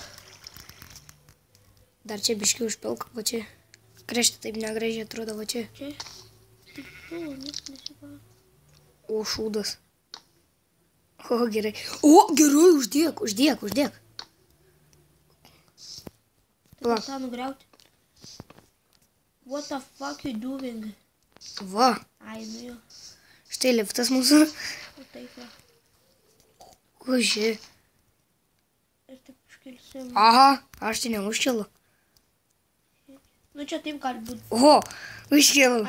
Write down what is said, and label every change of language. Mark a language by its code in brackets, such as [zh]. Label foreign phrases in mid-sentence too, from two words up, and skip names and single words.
[lt] Dar čia biškiai užpilk, va čia. Kreštė taip negražiai atrodo, va čia. Čia. Nesipa. O, šūdas. O, gerai. O, gerai, uždėk. Tai tą nugriauti. [en] What the fuck you doing? [lt] Va. Ai, nu jo. Štai liftas mūsų. O taip va. O, ži. Ir taip užkelsim. Aha, aš tai neužkėlu. Nu čia taip gali būti. O, užkėlu.